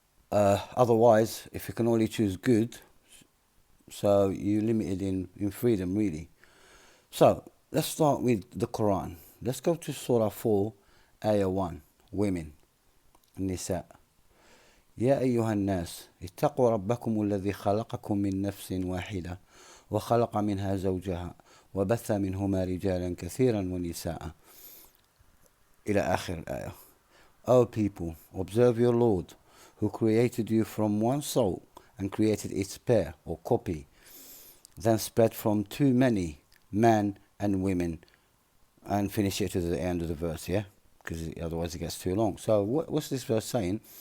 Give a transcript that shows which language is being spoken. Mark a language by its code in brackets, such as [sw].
[en] Otherwise, if you can only choose good, so you're limited in freedom, really. So, let's start with the Quran. Let's go to Surah 4, Ayah 1, Women, النساء. [ar] يا أيها الناس اتقوا ربكم الذي خلقكم من نفس واحدة وخلق منها زوجها وبث منهما رجالا كثيرا ونساء إلى آخر الآية. [en] O people, observe your Lord, who created you from one soul and created its pair or copy, then spread from too many men and women, and finish it to the end of the verse, yeah? Because otherwise it gets too long. So what's this verse saying?